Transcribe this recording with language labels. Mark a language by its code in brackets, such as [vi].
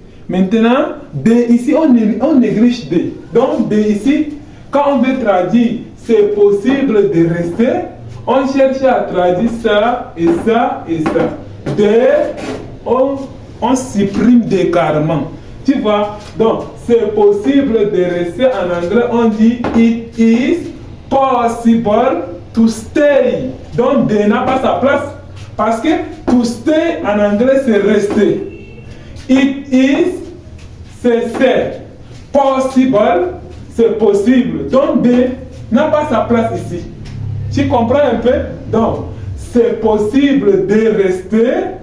[fr] Maintenant, de ici, on néglige de. Donc, de ici, quand on veut traduire, c'est possible de rester. On cherche à traduire ça et ça et ça. De, on supprime des carrément. Tu vois? Donc, c'est possible de rester en anglais. On dit [en] it is possible to stay. [fr] Donc, de n'a pas sa place. Parce que [en] to stay [fr] en anglais, c'est rester. [en] It is, [fr] c'est. Possible, c'est possible. Donc, de n'a pas sa place ici. Tu comprends un peu? Donc, c'est possible de rester.